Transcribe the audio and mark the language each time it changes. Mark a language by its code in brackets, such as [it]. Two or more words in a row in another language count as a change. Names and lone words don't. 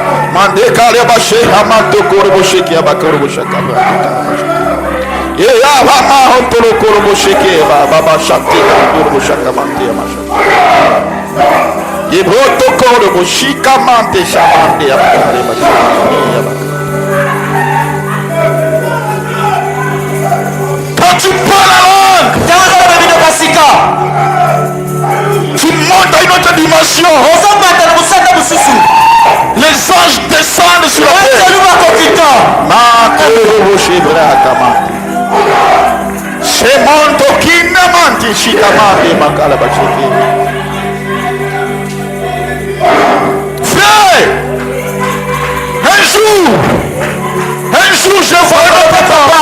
[fr] Mande kale bashe amando korobo sheki abakorobo shaka. Ya baba hontolo korobo sheki baba shakti korobo shaka mande amashaka. Ye broto korobo shika mande shamande abakare bashaka. Quand tu parles la langue, tu montes à une autre dimension. Les anges descendent sur la terre. Frère, un jour, je vois notre papa.